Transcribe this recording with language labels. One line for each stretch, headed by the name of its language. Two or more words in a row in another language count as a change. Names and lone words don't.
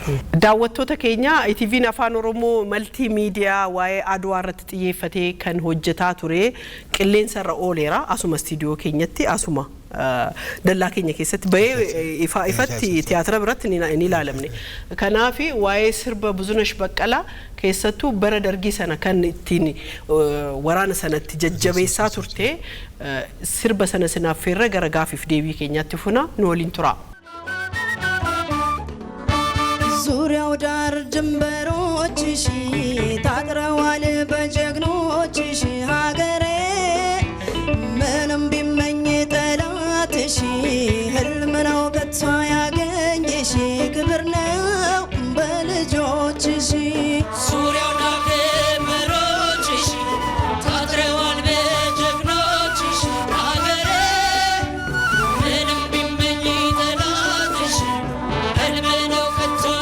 Oromo: Daawwattoota keenya ITV'n Afaan Oromoo maltiimiidiyaa waa'ee Adwaa irratti xiyyeeffatee kan hojjetaa ture qilleensa irra ooleera asuma istiidiyoo keenyatti asuma dallaa keenya keessatti bahee ifatti tiyaatira biratti ni ilaalamne. Kanaaf waa'ee sirba Buzunash Baqqalaa keessattuu bara dargii sana kan ittiin waraana sanatti jajjabeessaa turte sirba sana sinaffeerra gara gaafiif deebii keenyaatti funa nu waliin tura.
Amharic: ዙሪያው ዳር ድንበሮችሽ ታጥረዋል በጀግኖችሽ ሀገሬ ምንም ቢመኝ ጠላትሽ ህልም ነው ከቶ ያገኘሽ ክብር ነው በልጆችሽ ዙሪያው ዳር ድንበሮችሽ ታጥረዋል በጀግኖችሽ ሀገሬ ምንም ቢመኝ ጠላትሽ ህልም ነው ከቶ